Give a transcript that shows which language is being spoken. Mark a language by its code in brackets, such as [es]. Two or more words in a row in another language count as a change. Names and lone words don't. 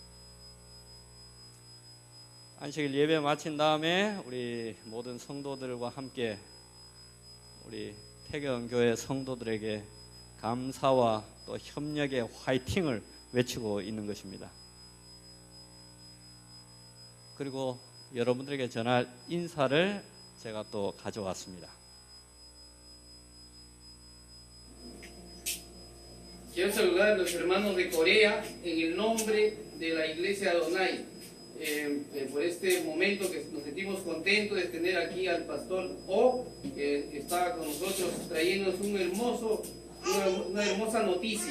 [ko] 안식일 예배 마친 다음에 우리 모든 성도들과 함께 우리 태경교회 성도들에게 감사와 또 협력의 화이팅을 외치고 있는 것입니다. 그리고 여러분들에게 전할 인사를 제가 또 가져왔습니다. [es] Quiero saludar a los hermanos de Corea en el nombre de la Iglesia Adonai. Por este momento que nos sentimos contentos de tener aquí al pastor O, que está con nosotros trayéndonos una hermosa noticia.